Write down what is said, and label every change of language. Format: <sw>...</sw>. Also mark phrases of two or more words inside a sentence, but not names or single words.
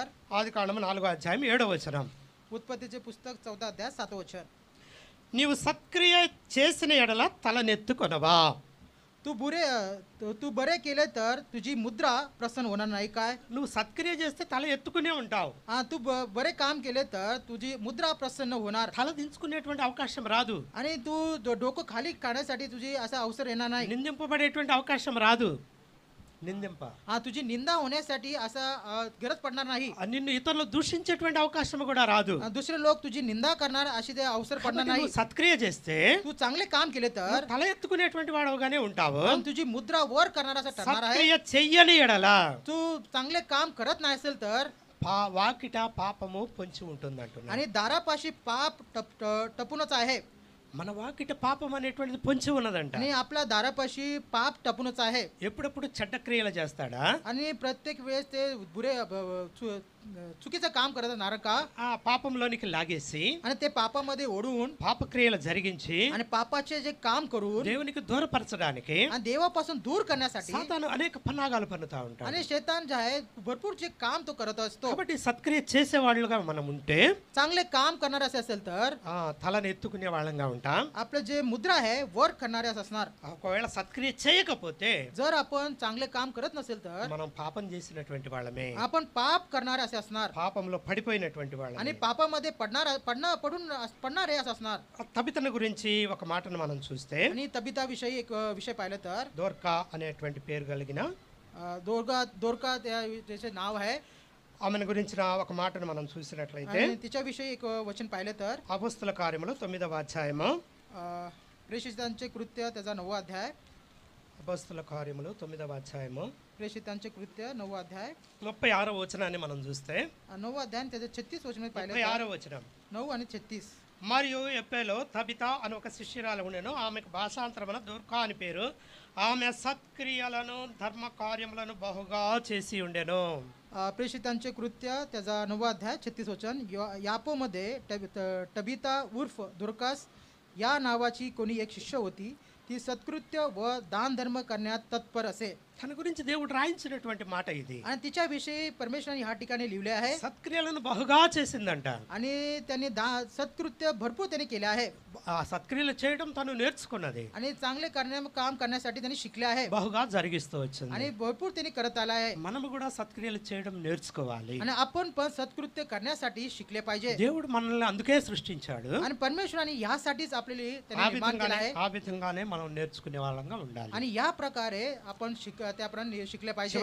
<te>ఆదికాండము 4వ అధ్యాయం 7వ వచనం,</te> <mr>उत्पत्तीचे पुस्तक 4था अध्याय 7व वचन,</mr> <te>నీవు సత్క్రియ చేసిన ఎడల తలనెత్తుకొనవా.</te> <mr>तू बरे केले तर तुझी मुद्रा प्रसन्न होणार नाही काय?</mr> <te>నువ్వు సత్క్రియ చేస్తే తల ఎత్తుకునే ఉంటావు,</te> <mr>तू बरे काम केले तर तुझी मुद्रा प्रसन्न होणार</mr> <te>తల దించుకునేటువంటి అవకాశం రాదు,</te> <mr>आणि तू डोकं खाली काढण्यासाठी तुझी असा अवसर येणार नाही.</mr> <te>నిందింపబడేటువంటి అవకాశం రాదు. నిందింప</te> <mr>तुझी निंदा होण्यासाठी असा गरज पडणार नाही.</mr> <te>నిన్ను ఇతరులు దూషించేటువంటి అవకాశం కూడా రాదు.</te> <mr>दुसरे लोक तुझी निंदा करणार अशी ते अवसर पडणार</mr> <te>కాబట్టి</te> <mr>नाही.</mr> <te>నువ్వు సత్క్రియ చేస్తే</te> <mr>तू चांगले काम केले तर</mr> <te>నువ్వు తల ఎత్తుకునేటువంటి వాడవుగానే ఉంటావు.</te> <mr>पण तुझी मुद्रा वर करणार असं ठरणार आहे.</mr> <te>సత్క్రియ చెయ్యని ఎడల</te> <mr>तू चांगले काम करत नाही असेल तर</mr> <te>వాకిట పాపము పొంచి ఉంటుంది అంటున్నాడు.</te> <mr>आणि दारापाशी पाप टपूनच आहे.</mr> <te>మన వాకిట పాపం అనేటువంటిది పొంచి ఉన్నదంట.</te> <mr>आणि आपल्या दारापाशी पाप टपूनच आहे.</mr> <te>ఎప్పుడప్పుడు చెడ్డ క్రియలు చేస్తాడా,</te> <mr>आणि प्रत्येक वेळेस ते बुरे चुकीचं काम करत असणार का?</mr> <te>ఆ పాపంలోనికి లాగేసి</te> <mr>आणि ते पापामध्ये ओढून</mr> <te>పాప క్రియలు జరిగించి</te> <mr>आणि पापाचे जे काम करून</mr> <te>దేవునికి దూరపరచడానికి</te> <mr>आणि देवापासून दूर करण्यासाठी</mr> <te>సాతాను అనేక పన్నాగాలు పన్నుతా ఉంటాడు.</te> <mr>आणि शैतान जे आहे भरपूर जे काम तो करत असतो.</mr> <te>కాబట్టి సత్క్రియ చేసేవాళ్ళుగా మనం ఉంటే</te> <mr>चांगले काम करणारे असेल तर</mr> <te>తలని ఎత్తుకునే వాళ్ళంగా ఉంటాం.</te> <mr>आपलं जे मुद्रा आहे वर करणारे असणार.</mr> <te>ఒకవేళ సత్క్రియ చేయకపోతే</te> <mr>जर आपण चांगले काम करत नसेल तर</mr> <te>మనం పాపం చేసినటువంటి వాళ్ళమే,</te> <mr>आपण पाप करणारे असे असणार</mr> <te>పాపంలో పడిపోయినటువంటి</te> <mr>आणि</mr> <te>వాళ్ళమే.</te> <mr>पापामध्ये पडणारे असे असणार.</mr> <te>తబితను గురించి ఒక మాటను మనం చూస్తే</te> <mr>आणि तबिता विषयी एक विषय पाहिलं तर</mr> <te>దోర్కా అనేటువంటి పేరు కలిగిన</te> <mr>दोरका त्याचे नाव आहे.</mr> <te>ఆమెను గురించిన ఒక మాటను మనం చూసినట్లయితే</te> <mr>आणि तिच्याविषयी एक वचन पाहिलं तर</mr> <te>అపోస్తల కార్యములు 9వ అధ్యాయము,</te> <mr>प्रेषितांचे कृत्य त्याचा 9वा अध्याय.</mr> <te>అపోస్తల కార్యములు 9వ అధ్యాయము</te> <mr>प्रेषितांचे कृत्य 9वा अध्याय</mr> <te>36వ వచనాన్ని మనం చూస్తే</te> <mr>9वा अध्याय आणि त्याचे 36 वचन पाहिलं</mr> <te>36వ వచనం.</te> <mr>9 आणि 36.</mr> <te>మరియు ఎప్పేలో తబిత అని ఒక శిష్యురాలు ఉండెను, ఆమెకు భాషాంతరమున దూర్కా అని పేరు. ఆమె సత్క్రియలను ధర్మ కార్యములను బహుగా చేసి ఉండెను.</te> <mr>प्रेषितांचे कृत्य त्याचा 9वा अध्याय 36 वचन. यापोमध्ये टबिता उर्फ दुर्कास या नावाची कोणी एक शिष्य होती. ती सत्कृत्य व दान धर्म करण्यात तत्पर असे.</mr> <te>తన గురించి దేవుడు రాయించినటువంటి మాట ఇది.</te> <mr>आणि तिच्याविषयी परमेश्वराने ह्या ठिकाणी लिहिले आहे.</mr> <te>సత్క్రియలను బహుగా చేసిందంట.</te> <mr>आणि त्यांनी सत्कृत्य भरपूर त्यांनी केले आहे.</mr> <te>ఆ సత్క్రియలు చేయడం తను నేర్చుకున్నది,</te> <mr>आणि चांगले काम करण्यासाठी त्यांनी शिकले आहे</mr> <te>బహుగా జరిగిస్తూ వచ్చింది.</te> <mr>आणि भरपूर त्यांनी करत आला आहे.</mr> <te>మనము కూడా సత్క్రియలు చేయడం నేర్చుకోవాలి.</te> <mr>आणि आपण पण सत्कृत्य करण्यासाठी शिकले पाहिजे.</mr> <te>దేవుడు మనల్ని అందుకే సృష్టించాడు.</te> <mr>आणि परमेश्वराने यासाठीच आपल्याला त्यांनी निर्माण केलं आहे.</mr> <te>ఆ విధంగానే మనం నేర్చుకునే వాళ్ళంగా ఉండాలి.</te> <mr>आणि या प्रकारे आपण त्याप्रमाणे शिकले पाहिजे.</mr>